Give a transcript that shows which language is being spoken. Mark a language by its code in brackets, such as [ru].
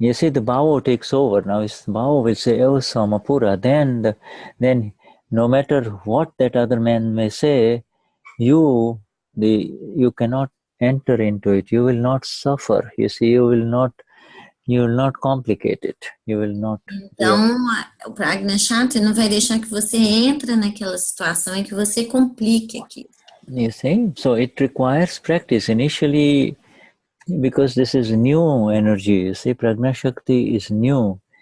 [en] You see, the Bhava takes over. Now, the Bhava will say, Elsama pura. Then, no matter what that other man may say, you cannot enter into it. You will not suffer. You see, you will not complicate it. You will not. [pt] Então, o Prajna Shakti não vai deixar que você entre naquela situação e que você complique aquilo. [en] You see, so it requires practice initially, because this is new energy. You see, Prajna Shakti is new.